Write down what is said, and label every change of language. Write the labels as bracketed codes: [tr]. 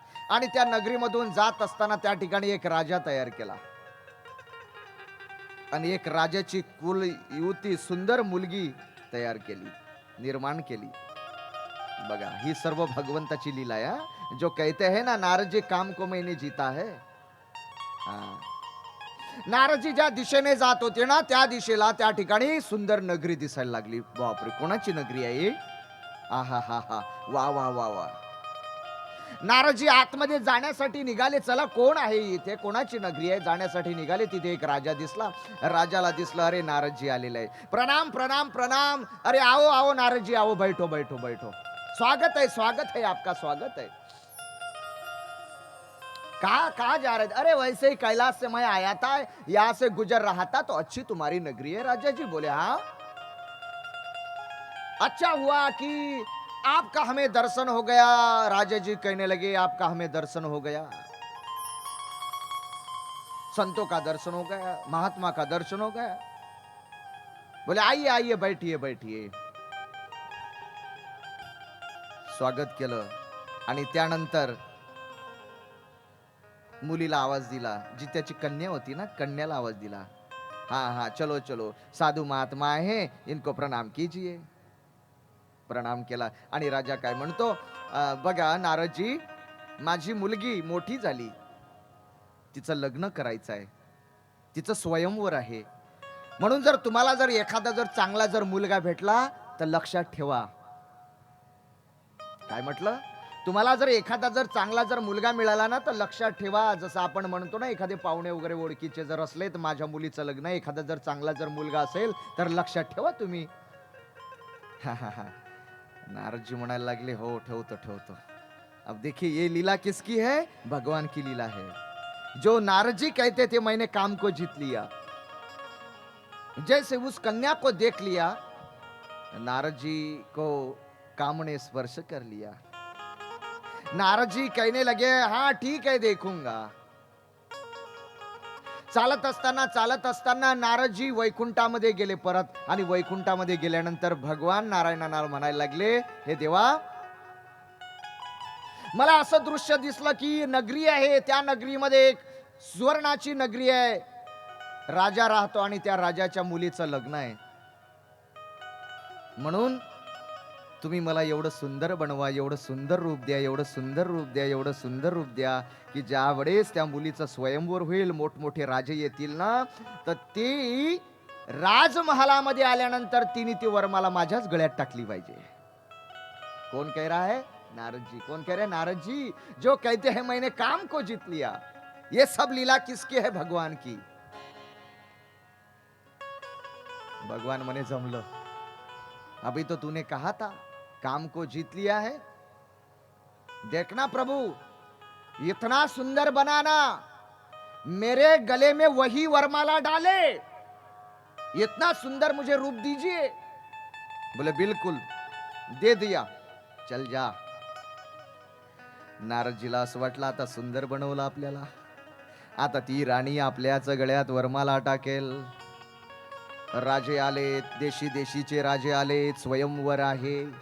[mr] आणि त्या नगरीमधून जात असताना त्या ठिकाणी एक राजा तयार केला आणि एक राजाची कुल युवती सुंदर मुलगी तयार केली, निर्माण केली। बघा, ही सर्व भगवंताची लीला आहे। [hi] जो कहते हैं ना, नारद जी काम को मैंने जीता है। [mr] नारदजी ज्या दिशेने जात होते ना, त्या दिशेला त्या ठिकाणी सुंदर नगरी दिसायला लागली। बापरे, कोणाची नगरी आहे? आहा हा हा, वा वा वा वा। नारदजी आतमध्ये जाण्यासाठी निघाले। चला, कोण आहे इथे, कोणाची नगरी आहे, जाण्यासाठी निघाले। तिथे एक राजा दिसला। राजाला दिसलं, अरे नारदजी आलेले आहे। [hi] प्रणाम प्रणाम प्रणाम। अरे आओ आओ नारदजी, आओ, बैठो बैठो बैठो, स्वागत है आपका, स्वागत है। कहा जा रहे थे? अरे वैसे ही कैलाश से मैं आया था, यहां से गुजर रहा था, तो अच्छी तुम्हारी नगरी है। राजा जी बोले, हाँ, अच्छा हुआ कि आपका हमें दर्शन हो गया। राजा जी कहने लगे, आपका हमें दर्शन हो गया, संतों का दर्शन हो गया, महात्मा का दर्शन हो गया। बोले आइए आइए, बैठिए बैठिए। [mr] स्वागत केलं आणि त्यानंतर मुलीला आवाज दिला, जी त्याची कन्या होती ना, कन्याला आवाज दिला, [hi] हाँ हाँ चलो चलो, साधू महात्मा है, इनको प्रणाम कीजिए। [mr] प्रणाम केला आणि राजा काय म्हणतो, बघा नारदजी, माझी मुलगी मोठी झाली, तिचं लग्न करायचं आहे, तिचं स्वयंवर आहे। म्हणून जर तुम्हाला जर एखादा जर चांगला जर मुलगा भेटला तर लक्षात ठेवा। काय म्हटलं? तुम्हाला जर एखादा जर चांगला जर मुलगा मिळाला ना, तर लक्षात ठेवा। जसं आपण म्हणतो ना, एखादे पाहुणे वगैरे ओळखीचे जर असले, तर माझ्या मुलीचं लग्न, एखादा जर चांगला जर मुलगा असेल तर लक्षात ठेवा तुम्ही। हा हा हा। नारद जी म्हणायला लागले, हो ठेवतो ठेवतो। [hi] अब देखिए, ये लीला किसकी है? भगवान की लीला है। जो नारद जी कहते थे मैंने काम को जीत लिया, जैसे उस कन्या को देख लिया, नारद जी को काम ने स्पर्श कर लिया। नारद जी कहने लगे, हाँ ठीक है, देखूंगा। [mr] चालत असताना नारद जी वैकुंठामध्ये गेले परत, आणि वैकुंठामध्ये गेल्यानंतर भगवान नारायणाला म्हणायला लागले, हे देवा, मला असं दृश्य दिसलं की नगरी आहे, त्या नगरीमध्ये एक सुवर्णाची नगरी आहे, राजा राहतो आणि त्या राजाच्या मुलीचं लग्न आहे। म्हणून तुम्ही मला एवढं सुंदर बनवा, एवढं सुंदर रूप द्या, एवढं सुंदर रूप द्या, एवढं सुंदर रूप द्या, की ज्या वेळेस त्या मुलीचं स्वयंवर होईल, मोठमोठे राजे येतील ना, तर ती राजमहालामध्ये आल्यानंतर तिने ती वरमाला माझ्याच गळ्यात टाकली पाहिजे। [hi] कौन कह रहा है? नारद जी। कौन कह रहे हैं? नारद जी। जो कहते हैं मैंने काम को जीत लिया, ये सब लीला किसकी है? भगवान की। भगवान मने जमलं, अभी तो तूने कहा था काम को जीत लिया है, देखना प्रभु, इतना सुंदर बनाना, मेरे गले में वही वरमाला डाले, इतना सुंदर मुझे रूप दीजिए। बोले बिल्कुल, दे दिया, चल जा। [mr] नारदजीला असं वाटलं, आता सुंदर बनवलं आपल्याला, आता ती राणी आपल्याच गळ्यात वरमाला टाकेल। राजे आलेत, देशी देशीचे राजे आलेत, स्वयंवर आहे।